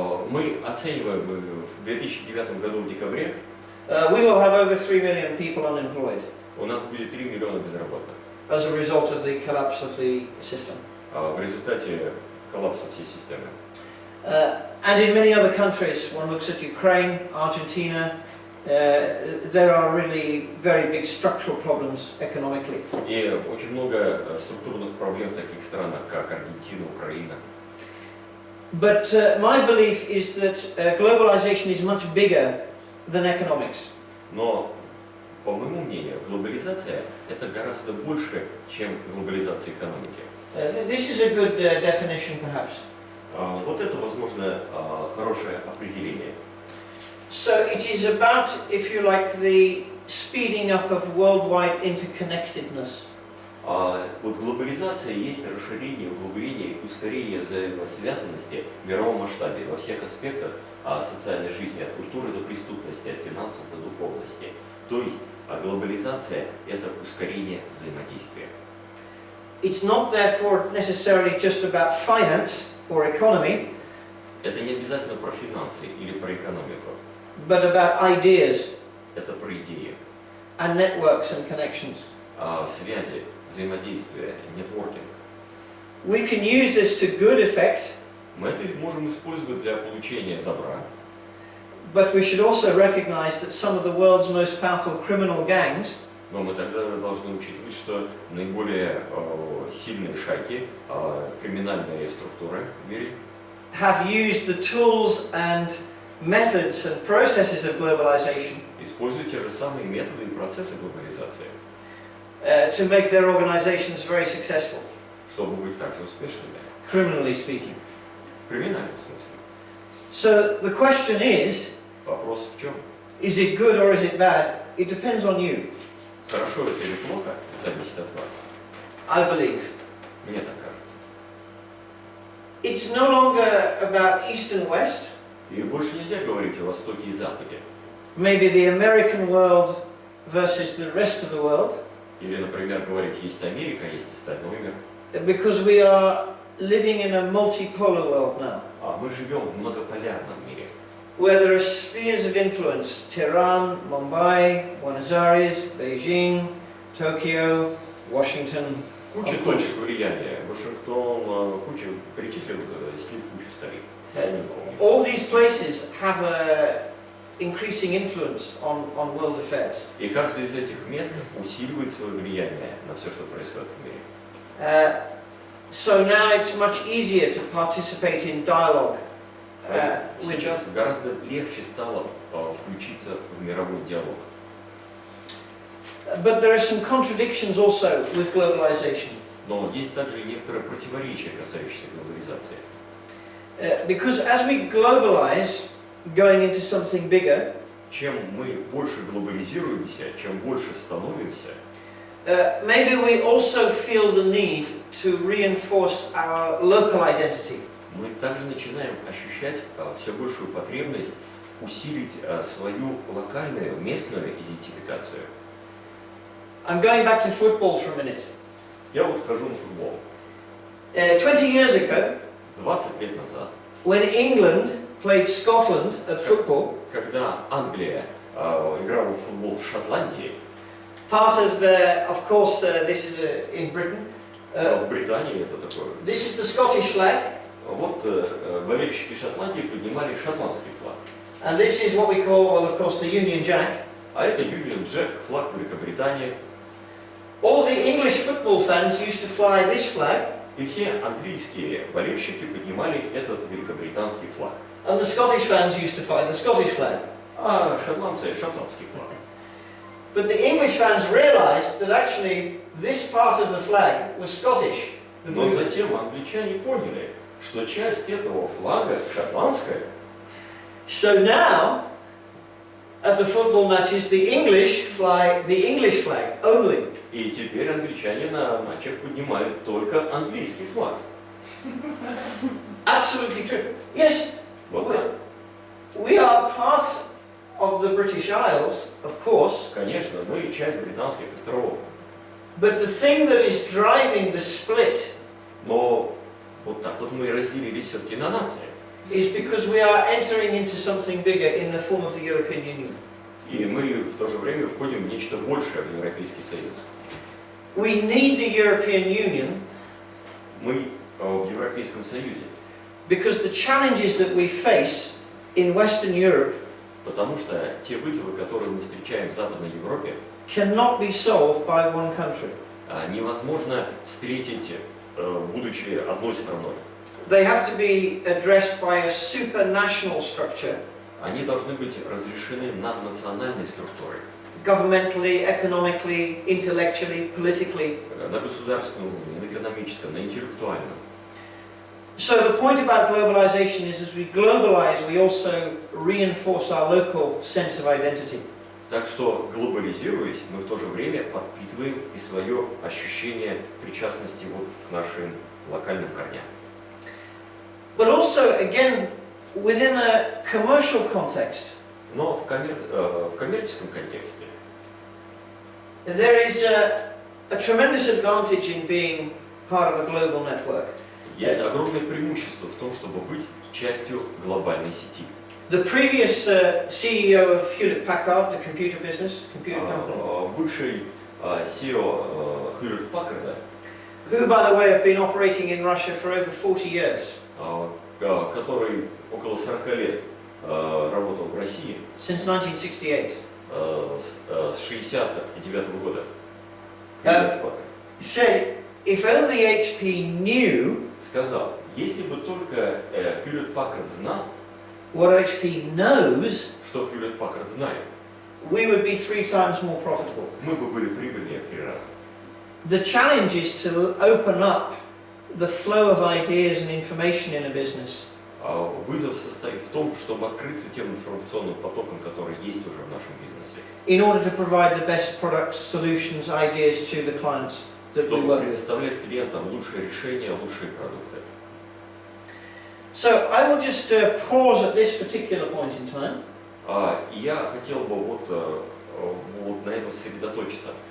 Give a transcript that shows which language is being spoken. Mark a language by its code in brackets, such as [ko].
[ru] Мы оцениваем в 2009 году в декабре. [en] We will have over 3 million people unemployed. [ru] У нас будет 3 миллиона безработных. [en] As a result of the collapse of the system. [ru] В результате коллапса всей системы. [en] And in many other countries, one looks at Ukraine, Argentina, there are really very big structural problems economically. [ru] И очень много структурных проблем в таких странах, как Аргентина, Украина. [en] But my belief is that globalization is much bigger than economics. [ru] Но, по моему мнению, глобализация это гораздо больше, чем глобализация экономики. [en] This is a good definition, perhaps. [ru] Вот это, возможно, хорошее определение. [en] So it is about, if you like, the speeding up of worldwide interconnectedness. [ru] Вот глобализация есть расширение, углубление и ускорение взаимосвязанности в мировом масштабе во всех аспектах социальной жизни, от культуры до преступности, от финансов до духовности. То есть глобализация – это ускорение взаимодействия. [en] It's not therefore necessarily just about finance or economy. [ru] Это не обязательно про финансы или про экономику. [en] But about ideas. [ru] Это про идеи. [en] And networks and connections. [ru] Связи, взаимодействие, нетворкинг. [en] We can use this to good effect. [ru] Мы это можем использовать для получения добра. [en] But we should also recognize that some of the world's most powerful criminal gangs. [ru] Но мы тогда должны учитывать, что наиболее сильные шайки, криминальные структуры в мире [en] have used the tools and methods and processes of globalization. [ru] Используют те же самые методы и процессы глобализации. [en] To make their organizations very successful. [ru] Чтобы быть также успешными. [en] Criminally speaking. [ru] В криминальном смысле. [en] So the question is. [ru] Вопрос в чем? [en] Is it good or is it bad? It depends on you. [ru] Хорошо это или плохо, зависит от вас. [en] I believe. [ru] Мне так кажется. [en] It's no longer about East and West. [ru] И больше нельзя говорить о Востоке и Западе. [en] Maybe the American world versus the rest of the world. [ru] Или, например, говорить, есть Америка, есть остальной мир. [en] Because we are living in a multipolar world now. [ru] Мы живем в многополярном мире. [en] Where there are spheres of influence: Tehran, Mumbai, Buenos Aires, Beijing, Tokyo, Washington. [ru] Куча точек влияния. Вашингтон, куча перечислил Стив кучу столиц. [en] All these places have a increasing influence on world affairs. [ru] И каждый из этих мест усиливает свое влияние на все, что происходит в мире. [en] So now it's much easier to participate in dialogue. [ru] Сейчас гораздо легче стало включиться в мировой диалог. [en] But there are some contradictions also with globalization. [ru] Но есть также и некоторые противоречия, касающиеся глобализации. [en] Because as we globalize, going into something bigger, [ru] чем мы больше глобализируемся, чем больше становимся, [en] maybe we also feel the need to reinforce our local identity. [ru] Мы также начинаем ощущать все большую потребность усилить свою локальную, местную идентификацию. [en] I'm going back to football for a minute. [ru] Я вот хожу на футбол. [en] 20 years ago, [ru] 20 лет назад, [en] when England played Scotland at football, [ru] когда Англия играла в футбол в Шотландии, [en] part of course, this is in Britain. [ru] В Британии это такое. [en] This is the Scottish flag. [ru] Вот болельщики Шотландии поднимали шотландский флаг. [en] And this is what we call, well, of course, the Union Jack. [ru] А это Union Jack, флаг Великобритании. [en] All the English football fans used to fly this flag. [ru] И все английские болельщики поднимали этот великобританский флаг. [en] And the Scottish fans used to fly the Scottish flag. [ru] А шотландцы шотландский флаг. [en] But the English fans realized that actually this part of the flag was Scottish. [ru] Но затем англичане поняли, что часть этого флага шотландская. [en] So now, at the football matches the English fly the English flag only. [ru] И теперь англичане на матчах поднимают только английский флаг. [en] Absolutely true. Yes, [ru] Вот так. [en] we are part of the British Isles, of course. [ru] Конечно, мы часть британских островов. [en] But the thing that is driving the split [ru] Но вот так вот мы и разделились все-таки на нации. [en] is because we are entering into something bigger in the form of the European Union. [ru] И мы в то же время входим в нечто большее, в Европейский Союз. [en] We need the European Union [ru] Мы в Европейском Союзе, [en] because the challenges that we face in Western Europe [ru] потому что те вызовы, которые мы встречаем в Западной Европе, [en] cannot be solved by one country. [ru] невозможно встретить, будучи одной страной. [en] They have to be addressed by a supranational structure, [ru] Они должны быть разрешены наднациональной структурой, [en] governmentally, economically, intellectually, politically. [ru] на государственном уровне, на экономическом, на интеллектуальном. [en] So the point about globalization is as we globalize, we also reinforce our local sense of identity. [ru] Так что, глобализируясь, мы в то же время подпитываем и свое ощущение причастности вот к нашим локальным корням. [en] But also, again, within a commercial context, [ru] Но в коммерческом контексте [en] there is a tremendous advantage in being part of a global network. [ru] есть огромное преимущество в том, чтобы быть частью глобальной сети. [en] The previous CEO of Hewlett Packard, the computer business, computer company, [ru] Бывший CEO Hewlett Packard, [en] who, by the way, have been operating in Russia for over 40 years, [ru] который около 40 лет работал в России, [en] since 1968, [ru] с 69 года. [en] said, if only HP knew [ru] Сказал, если бы только Hewlett Packard знал, [en] what HP knows, [ru] что Hewlett Packard знает, [en] we would be 3 times more profitable. [ru] мы бы были прибыльнее в 3 раза. [en] The challenge is to open up the flow of ideas and information in a business [ru] Вызов состоит в том, чтобы открыться тем информационным потокам, которые есть уже в нашем бизнесе, [en] in order to provide the best products, solutions, ideas to the clients that we [ru] чтобы [en] work with. [ru] представлять клиентам лучшие решения, лучшие продукты. [en] So I will just pause at this particular point in time, [ru] И я хотел бы вот на этом сосредоточиться.